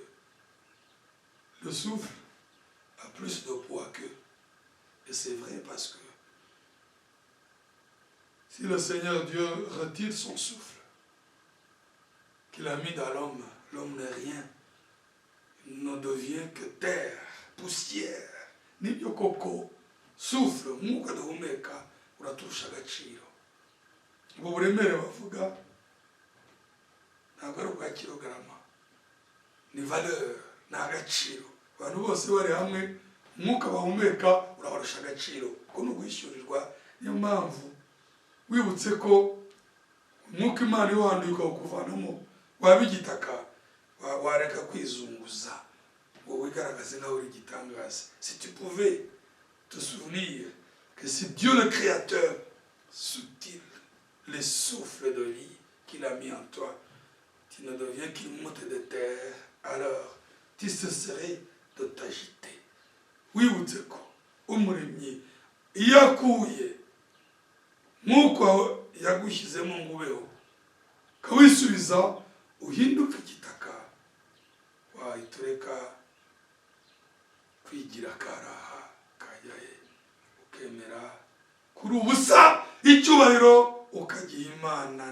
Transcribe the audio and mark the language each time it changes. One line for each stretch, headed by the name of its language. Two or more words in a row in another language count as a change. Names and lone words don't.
French: Le souffle a plus de poids qu'eux. Et c'est vrai parce que si le Seigneur Dieu retire son souffle qu'il a mis dans l'homme, l'homme n'est rien, il ne devient que terre, poussière.
Kinyarwanda: Nibyo koko souffle, umwuka duhumeka uraturusha agaciro. Ubwo buremere bavuga ntabwo ari ubwa kilogarama, ni valeur, ni agaciro. Abantu bose bari hamwe umwuka bahumeka urabarusha agaciro kuko ni ugwishyurirwa. Niyo mpamvu wibutse ko umwuka Imana iwanduye ukawukuvanamo waba igitaka wareka kwizunguza ngo wigaragaze nkaho uri igitangaza.
French: Si tu pouvais te souvenir que c'est Dieu le Créateur subtil, le souffle de vie qu'il a mis en toi, tu ne deviens qu'une motte de terre, alors tu cesserais de t'agiter.
Kinyarwanda: Wibutse ko umuremyi iyo akuye nk'uko yagushyizemo ngo ubeho kawisubiza uhinduka igitaka, wayitureka kwigira karaha kajyahe ukemera kuri ubusa icyubahiro ukagiha Imana.